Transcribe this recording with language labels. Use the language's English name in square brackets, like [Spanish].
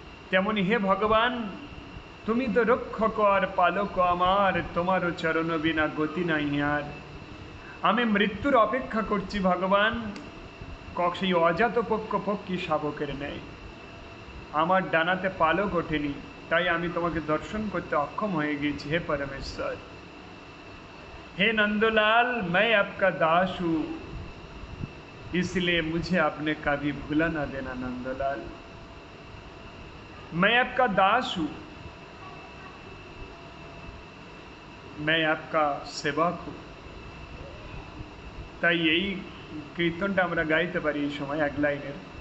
[Bangla] তেমনি হে ভগবান, তুমি তো রক্ষক আর পালক আমার, তোমারও চরণ বিনা গতি নাই আর। আমি মৃত্যুর অপেক্ষা করছি ভগবান, সেই অজাতপক্ষী শাবকের ন্যায়। আমার ডানাতে পালক ওঠেনি, তাই আমি তোমাকে দর্শন করতে অক্ষম হয়ে গেছি। হে পরমেশ্বর, [Hindi] हे नंदलाल, मैं आपका दास हूँ, इसलिए मुझे आपने कभी भूला ना देना। नंदलाल, मैं आपका दास हूँ, मैं आपका सेवक हूँ। [Bangla] তাই এই কীর্তনটা আমরা গাইতে পারি এই সময় এক লাইনের।